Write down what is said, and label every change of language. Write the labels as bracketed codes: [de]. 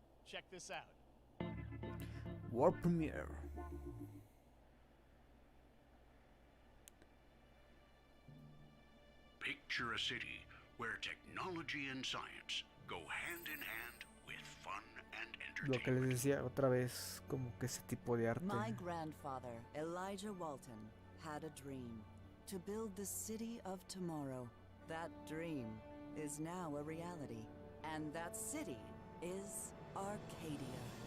[en] Check this out. World Premiere. Picture a city where technology and science go hand in hand with fun and [es] Lo que les [en] entertainment. [es] decía otra vez, como que ese tipo de arte. [en] My grandfather, Elijah Walton, had a dream to build the city of tomorrow. That dream is now a reality, and that city is Arcadia.